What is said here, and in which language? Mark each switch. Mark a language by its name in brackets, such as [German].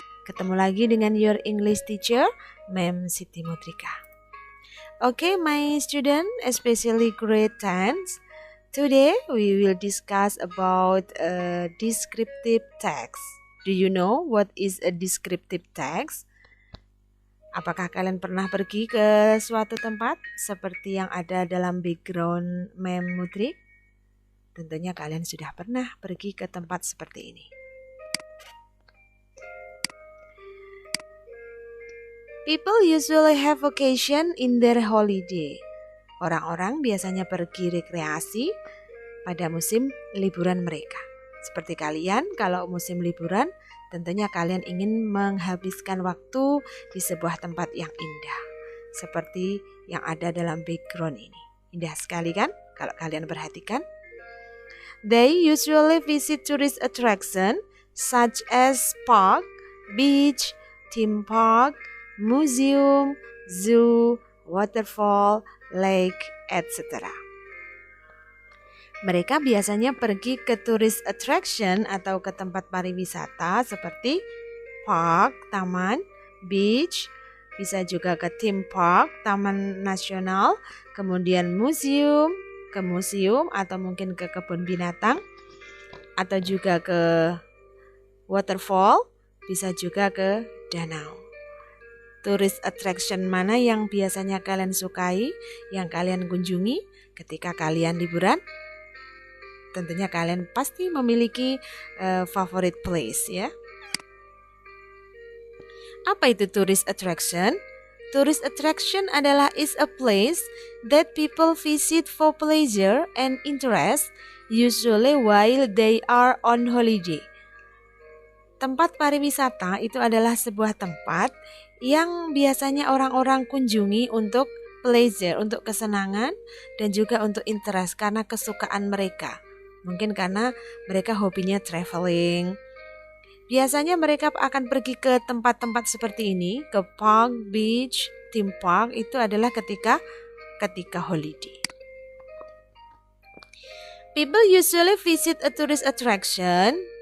[Indonesian] Ketemu lagi dengan [English] your English teacher, [Indonesian] Ma'am Siti Mutrika. [English] Okay, my student, especially grade 10s. Today we will discuss about a descriptive text. Do you know what is a descriptive text? [Indonesian] Apakah kalian pernah pergi ke suatu tempat seperti yang ada dalam background Mem Mutri? Tentunya kalian sudah pernah pergi ke tempat seperti ini. [English] People usually have vacation in their holiday. [Indonesian] Orang-orang biasanya pergi rekreasi pada musim liburan mereka. Seperti kalian, kalau musim liburan, tentunya kalian ingin menghabiskan waktu di sebuah tempat yang indah. Seperti yang ada dalam background ini. Indah sekali kan kalau kalian perhatikan? [English] They usually visit tourist attraction such as park, beach, theme park, museum, zoo, waterfall, lake, etc. [Indonesian] Mereka biasanya pergi ke tourist attraction atau ke tempat pariwisata seperti park, taman, beach, bisa juga ke theme park, taman nasional, kemudian museum, ke museum atau mungkin ke kebun binatang, atau juga ke waterfall, bisa juga ke danau. Tourist attraction mana yang biasanya kalian sukai, yang kalian kunjungi ketika kalian liburan? Tentunya kalian pasti memiliki favorite place ya. Apa itu tourist attraction? [English] Tourist attraction adalah is a place that people visit for pleasure and interest, usually while they are on holiday. [Indonesian] Tempat pariwisata itu adalah sebuah tempat yang biasanya orang-orang kunjungi untuk pleasure, untuk kesenangan dan juga untuk interest karena kesukaan mereka. Mungkin karena mereka hobinya traveling. Biasanya mereka akan pergi ke tempat-tempat seperti ini, ke park, beach, theme park, itu adalah ketika holiday. [English] People usually visit a tourist attraction.